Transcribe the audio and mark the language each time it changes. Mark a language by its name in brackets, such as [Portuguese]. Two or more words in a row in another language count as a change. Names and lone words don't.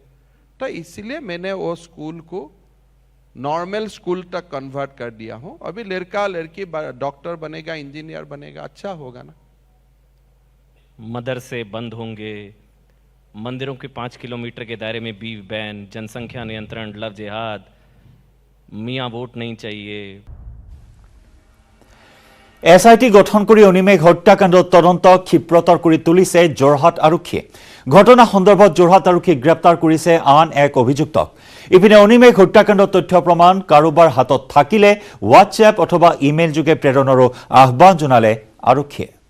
[Hindi] तो इसलिए मैंने वो स्कूल को नॉर्मल स्कूल तक कन्वर्ट कर दिया हूं। अभी लड़का लड़की डॉक्टर बनेगा, इंजीनियर बनेगा, अच्छा होगा ना। मदरसे बंद होंगे, मंदिरों के 5 किलोमीटर के दायरे में बीफ बैन, जनसंख्या नियंत्रण, लव जिहाद, मियाँ वोट नहीं चाहिए। [Assamese] SIT গঠন কৰি অনিমেঘ হত্যাকাণ্ডৰ তদন্ত ক্ষিপ্ৰতৰ কৰি তুলিছে যোৰহাট আৰক্ষীয়ে। ঘটনা সন্দৰ্ভত যোৰহাট আৰক্ষীয়ে গ্ৰেপ্তাৰ কৰিছে আন এক অভিযুক্তক। ইপিনে অনিমেঘ হত্যাকাণ্ডৰ তথ্য প্ৰমাণ কাৰোবাৰ হাতত থাকিলে হোৱাটছএপ অথবা ইমেইল যোগে প্ৰেৰণৰো আহ্বান জনালে আৰক্ষীয়ে।